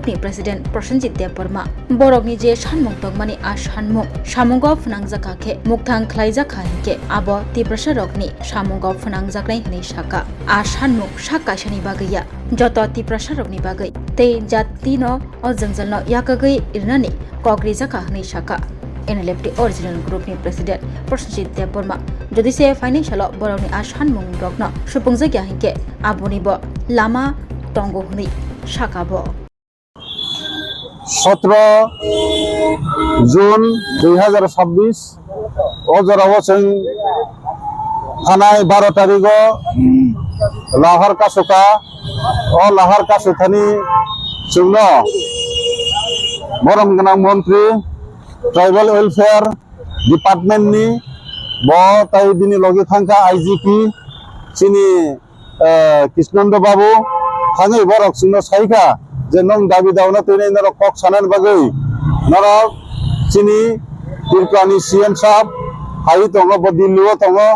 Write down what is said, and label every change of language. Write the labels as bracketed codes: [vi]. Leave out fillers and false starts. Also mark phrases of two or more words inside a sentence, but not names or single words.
[trp] ni president Prosenjit Deborma Borokni je shanmung tongmani a shanmung shamungo phunangjaka khe mukthang khlaijaka hike abo tiprasha rokni shamungo phunangjaknai hnai Shaka a shanmung shakaishani bagaiya joto tiprasha rokni bagai te jati no o jangjal no yakagai irnani kokri jaka hnai Shaka NLFT [en] original group [trp] ni president Prosenjit Deborma jodi se financial borokni a shanmung rokno supungjakya hike aboni bo lama tongo hnai Shaka bo 17 জুন 2026 অজরাও जों थानाय 12 तारिखो लाहार कासुका ओ लाहार कासुथानि जोंनो बरम गोनां मन्त्रि ट्राइबल वेलफेयर डिपार्टमेन्टनि ब ताइ बिनि लगे थांखा आइजिपि सिनि कृष्णन्द बाबु थाङै बरक जोंनो साइखा जे नों दाबि दावना तैनाय नरक कक सानान बागै नरक चिनि तिरकानि सीएम साहब हाई दङ ब दिल्लीआव दङ